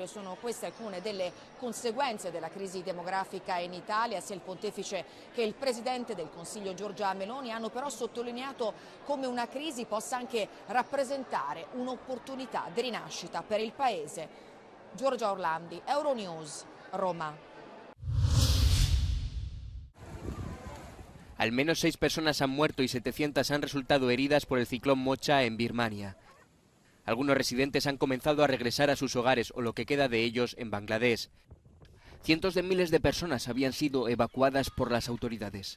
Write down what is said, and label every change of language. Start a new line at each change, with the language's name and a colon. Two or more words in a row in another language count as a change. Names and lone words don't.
Italian: Sono queste alcune delle conseguenze della crisi demografica in Italia. Sia il pontefice che il presidente del Consiglio Giorgia Meloni hanno però sottolineato come una crisi possa anche rappresentare un'opportunità di rinascita per il Paese. Giorgia Orlandi, Euronews, Roma.
Spanish: Al menos 6 personas han muerto y 700 han resultado heridas por el ciclón Mocha en Birmania. Algunos residentes han comenzado a regresar a sus hogares o lo que queda de ellos en Bangladesh. Cientos de miles de personas habían sido evacuadas por las autoridades.